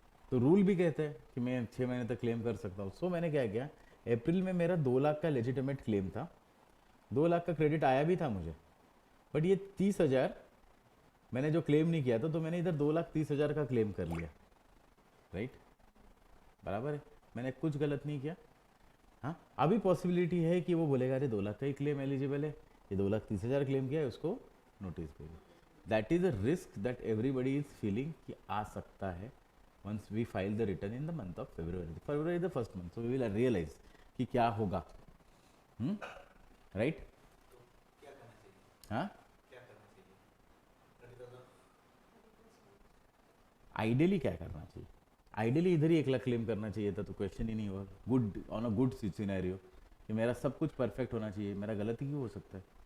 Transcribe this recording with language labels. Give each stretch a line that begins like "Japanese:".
Hindi: तो रूल भी कहते हैं कि मैं 6 महीने तक क्लेम कर सकता हूँ। सो मैंने क्या किया, अप्रैल में मेरा 2 लाख का लेजिटिमेट क्लेम था, 2 लाख का क्रेडिट आया भी था मुझे, बट ये 30,000 मैंने जो क्लेम नहीं किया था, तो मैंने इधर 2,30,000 का क्लेम कर लिया, राइट? बराबर है, मैंने कुछ गलत नहीं किया। हाँ, अभी पॉसिबिलिटी है कि वो बोलेगा अरे 2 लाख का ही क्लेम एलिजिबल है, ये 2,30,000 क्लेम किया है, उसको नोटिस भेजो।
English: that is a risk that everybody is feeling
Hindi: कि आ सकता है
English: once we file the return in the month of February the first month, so we will realize
Hindi: कि क्या होगा,
English: Right?
Hindi: हाँ, आइडियली क्या करना चाहिए? आइडियली इधर ही 1 लाख क्लेम करना चाहिए था, तो क्वेश्चन ही नहीं हुआ। Good,
English: on a good scenario
Hindi: कि मेरा सब कुछ परफेक्ट होना चाहिए, मेरा गलती क्यों हो सकता है?